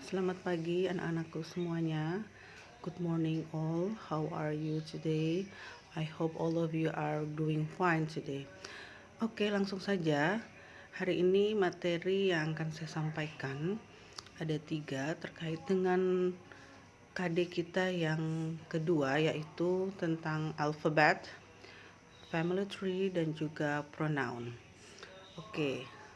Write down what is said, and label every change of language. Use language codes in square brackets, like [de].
[id] Selamat pagi anak-anakku semuanya. [en] Good morning all. How are you today? I hope all of you are doing fine today. [id] Oke, langsung saja. Hari ini materi yang akan saya sampaikan ada 3 terkait dengan KD kita yang kedua, yaitu tentang alfabet, family tree, dan juga pronoun. Oke.